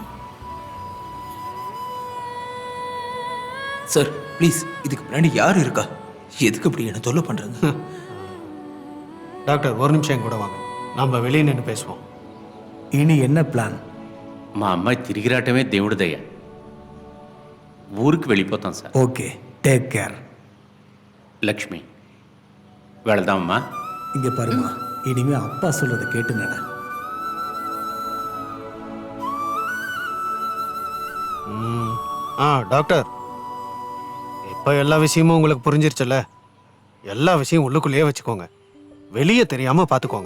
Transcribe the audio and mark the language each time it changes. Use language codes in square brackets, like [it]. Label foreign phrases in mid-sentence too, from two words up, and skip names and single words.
[en] sir please, [ta] இதுக்கு பின்னாடி யார் இருக்கா? எதுக்கு இப்படி என்ன தொல்லை பண்றாங்க? டாக்டர் ஒரு நிமிஷம் கூட வாங்க, நம்ம வெளியே நின்று பேசுவோம். இனி என்ன பிளான்? [te] మా అమ్మాయి తిరిగి రావటమే దేవుడి దయ. ఊరికి వెళ్ళిపోతాం సార్. [en] Okay, take care. [te] లక్ష్మి వెళదామమ్మా. [ta] இங்க பாருமா, இனிமே அப்பா சொல்றதை கேட்டு நட. டாக்டர், இப்ப எல்லா விஷயமும் உங்களுக்கு புரிஞ்சிருச்சுல்ல? எல்லா விஷயம் உள்ளுக்குள்ளேயே வச்சுக்கோங்க, வெளியே தெரியாம பாத்துக்கோங்க.